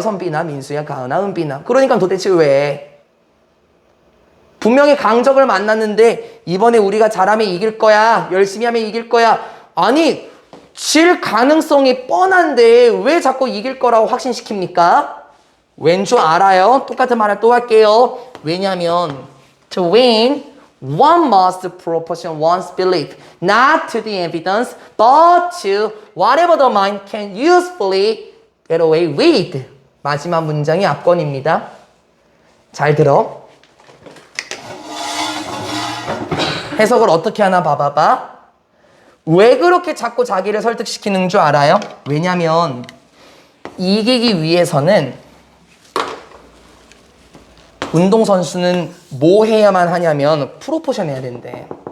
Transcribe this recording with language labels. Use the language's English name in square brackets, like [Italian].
[Korean] 선비나 민수야, 가은아, 은비나. 그러니까 도대체 왜? 분명히 강적을 만났는데 이번에 우리가 잘하면 이길 거야. 열심히 하면 이길 거야. 아니, 질 가능성이 뻔한데 왜 자꾸 이길 거라고 확신시킵니까? 왠 줄 알아요? 똑같은 말을 또 할게요. 왜냐면 [English] to win, one must proportion one's belief not to the evidence but to whatever the mind can usefully get away with. [Korean] 마지막 문장이 압권입니다. 잘 들어. 해석을 어떻게 하나 봐봐봐. 왜 그렇게 자꾸 자기를 설득시키는 줄 알아요? 왜냐면 이기기 위해서는 운동선수는 뭐 해야만 하냐면 프로포션 해야 된대.